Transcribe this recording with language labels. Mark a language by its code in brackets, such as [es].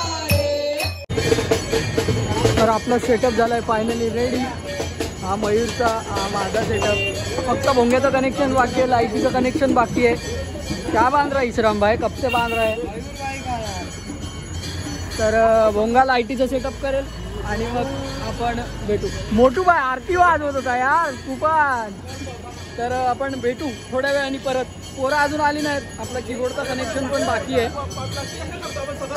[mr] तर आपला सेटअप झालाय फायनली रेडी. हा मयूरचा, हा माझा सेटअप. फक्त भोंग्याचं कनेक्शन बाकी आहे, लाईटीचं कनेक्शन बाकी आहे. [hi] क्या बांध रहा है इसराम भाई, कब से बांध रहा है. [mr] तर भोंगा लाईटीचं सेटअप करेल आणि मग आपण भेटू. मोठू बाय आरती वाजवत होता यार तू पण. तर आपण भेटू थोड्या वेळाने परत. पोरं अजून आली नाहीत. आपलं कीबोर्डचं कनेक्शन पण बाकी आहे.